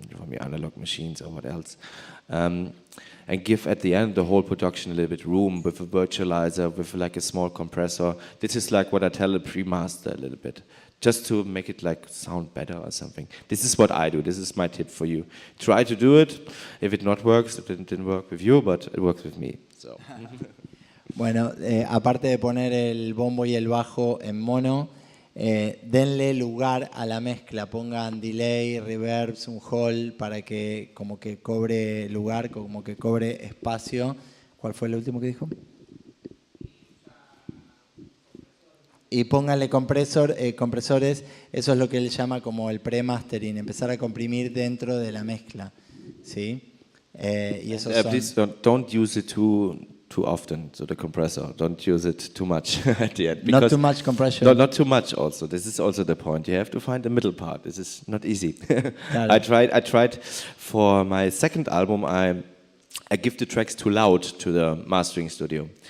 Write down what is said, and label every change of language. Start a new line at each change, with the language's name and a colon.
English: from your analog machines or what else. And give at the end the whole production a little bit room with a virtualizer, with like a small compressor. This is like what I tell the pre-master a little bit, just to make it like sound better or something. This is what I do. This is my tip for you. Try to do it. If it not works, it didn't work with you, but it works with me. So.
Spanish: Bueno, aparte de poner el bombo y el bajo en mono, denle lugar a la mezcla, pongan delay, reverbs, un hall para que como que cobre lugar, como que cobre espacio. ¿Cuál fue el último que dijo? Y pónganle compresores, eso es lo que él llama como el pre-mastering, empezar a comprimir dentro de la mezcla, ¿sí? Y eso
English: please don't use it too often, so the compressor. Don't use it too much at the end. Not too much compression. No, not too much also. This is also the point. You have to find the middle part. This is not easy.
Spanish: Claro.
English: I tried for my second album, I give the tracks too loud to the mastering studio.